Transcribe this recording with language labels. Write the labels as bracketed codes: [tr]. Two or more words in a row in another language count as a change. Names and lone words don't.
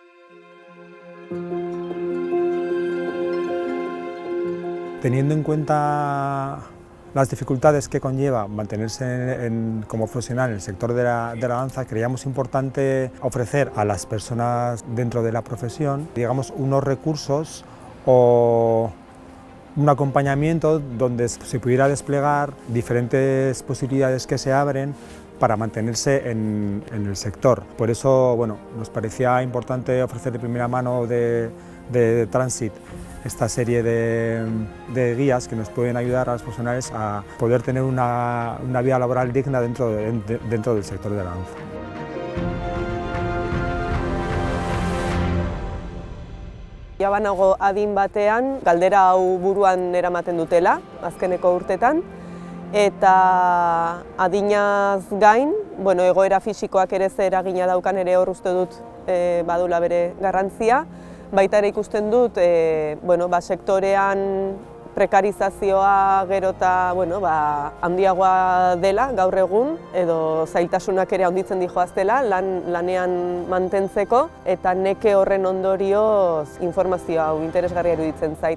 [es] Teniendo en cuenta las dificultades que conlleva mantenerse como profesional en el sector de la danza, creíamos importante ofrecer a las personas dentro de la profesión, digamos, unos recursos o un acompañamiento donde se pudiera desplegar diferentes posibilidades que se abren para mantenerse en el sector. Por eso, bueno, nos parecía importante ofrecer de primera mano de Transit esta serie de guías que nos pueden ayudar a los profesionales a poder tener una vida laboral digna dentro del sector de la danza. [eu] Ja banago adin batean, galdera hau buruan eramaten dutela, azkeneko urtetan, eta adinaz gain, egoera fisikoak ere ze eragina daukan ere hor uste dut badula bere garrantzia, baita ere ikusten dut sektorean prekarizazioa gero eta handiagoa dela gaur egun, edo zailtasunak ere handitzen dihoaztela lanean mantentzeko, eta neke horren ondorioz informazio hau interesgarria iruditzen zait.